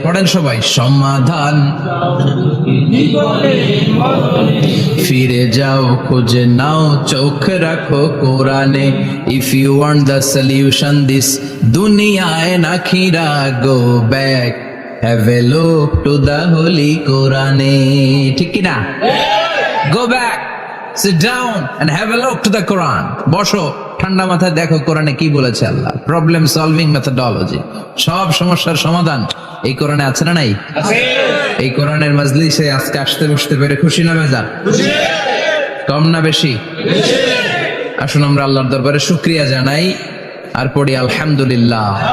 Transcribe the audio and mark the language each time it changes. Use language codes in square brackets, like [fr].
[bn] পড়েন সবাই, সমাধান ফিরে যাও খুঁজে নাও, চোখ রাখো কোরআনে। [en] if you want the solution this [bn] দুনিয়ায় না খিরা, [en] Go back, have a look to the holy Quran. [bn] ঠিক কি না? [en] Go back, sit down and have a look to the Quran. [bn] বসো, ঠান্ডা মাথায় দেখো কোরআনে কি বলেছে আল্লাহ। প্রবলেম সলভিং মেথোডোলজি, সব সমস্যার সমাধান এই কোরআনে আছে না নাই? আছে। এই কোরআনের মাজলিসে আজকে আসতে বসতে পেরে খুশি না বেজার? খুশি। কম না বেশি? বেশি। আসুন আমরা আল্লাহর দরবারে শুকরিয়া জানাই আর পড়ি আলহামদুলিল্লাহ।